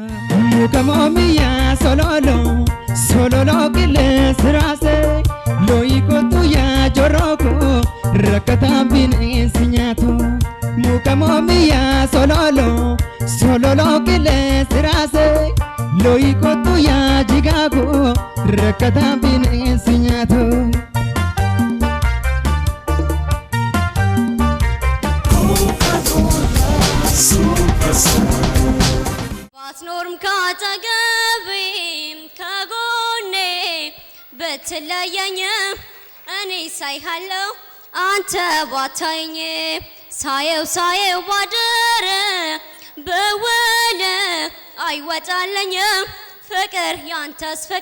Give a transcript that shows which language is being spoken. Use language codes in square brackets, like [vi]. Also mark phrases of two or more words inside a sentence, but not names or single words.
[om] Mukamoomiyaa sololoo qilleensi raasee looyi kootu yaa joroko rakkataan bineensi nyaatu. Mukamoomiyaa sololoo qilleensi raasee looyi kootu yaa jigaago rakkataan bineensi nyaatu. [am] ባትኖርም ካጠገቤም ከጎኔ በተለየኝ እኔ ሳይሃለው አንተ ባታየኝ ሳየው ባድር በውል አይወጣለኝ ፍቅር ያንተስ